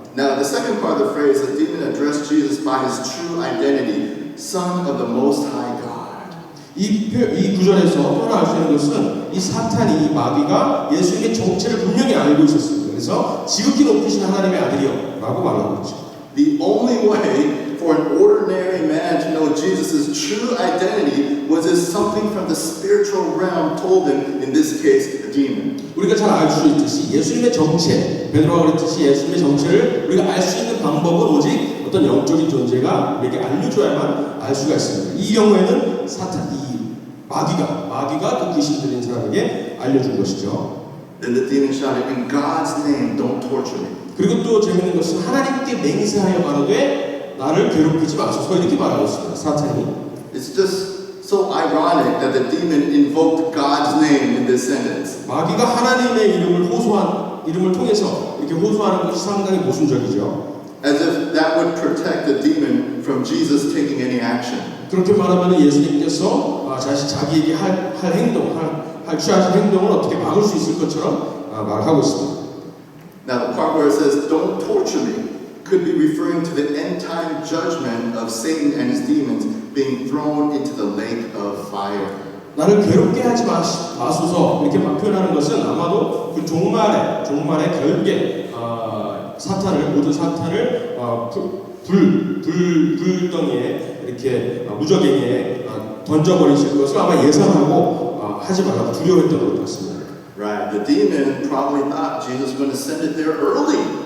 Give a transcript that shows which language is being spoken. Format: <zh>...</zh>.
<en>Now, the second part of the phrase, the demon addressed Jesus by his true identity, Son of the Most High God.</en> <ko>이 구절에서 또 하나 알 수 있는 것은 이 사탄이, 이 마귀가 예수님의 정체를 분명히 알고 있었습니다. 그래서 지극히 높으신 하나님의 아들이요 라고 말하고 있죠.</ko> <en>The only way for an ordinary man to know Jesus' true identity was if something from the spiritual realm told him, in this case, a demon.</en> <ko>우리가 잘 알 수 있듯이 예수님의 정체, 베드로가 그랬듯이 예수님의 정체를 우리가 알 수 있는 방법은 오직 어떤 영적인 존재가 우리에게 알려줘야만 알 수가 있습니다. 이 경우에는 마귀가 그 귀신 들린 사람에게 알려준 것이죠.</ko> <en>Then the demon shouted, in God's name, don't torture me.</en> <ko>그리고 또 재밌는 것은 하나님께 맹세하여 말하되 나를 괴롭히지 마소서 이렇게 말하고 있습니다. 사탄이.</ko> <en>It's just so ironic that the demon invoked God's name in this sentence.</en> <ko>마귀가 하나님의 이름을 통해서 이렇게 호소하는 것이 상당히 모순적이죠.</ko> <en>As if that would protect the demon from Jesus taking any action.</en> <ko>그렇게 말하면 예수님께서 자기에게 취하신 행동을 어떻게 막을 수 있을 것처럼 말하고 있습니다.</ko> <en>Now the part where it says, don't torture me, could be referring to the end-time judgment of Satan and his demons being thrown into the lake of fire.</en> <ko>나를 괴롭게 하지 마소서 이렇게 막 표현하는 것은 아마도 그 종말의 결국에 모든 사탄을 불덩이에 이렇게 무저갱이에 던져버리실 것을 아마 예상하고 하지 말라고 두려워했던 것 같습니다.</ko> <en>Right, the demon probably thought Jesus was going to send it there early.</en>